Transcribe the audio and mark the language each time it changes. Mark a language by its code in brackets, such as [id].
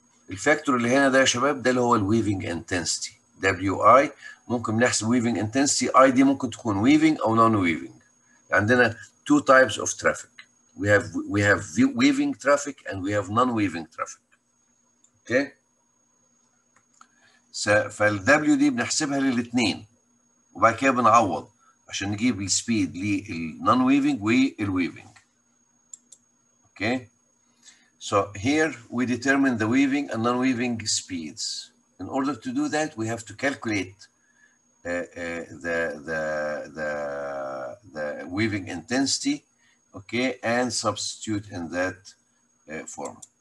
[ar] الفاكتور اللي هنا ده يا شباب ده اللي هو الويفنج انتنسيتي WI. ممكن نحسب weaving intensity I دي ممكن تكون weaving او non weaving. [en] عندنا 2 types of traffic. We have weaving traffic and we have non weaving traffic. [ar] Okay, فالW دي بنحسبها للاثنين وبعد كده بنعوض عشان نجيب السبيد للنون ويفنج والويفنج. [en] Okay, so here we determine the weaving and non-weaving speeds. In order to do that, we have to calculate the weaving intensity, okay, and substitute in that form.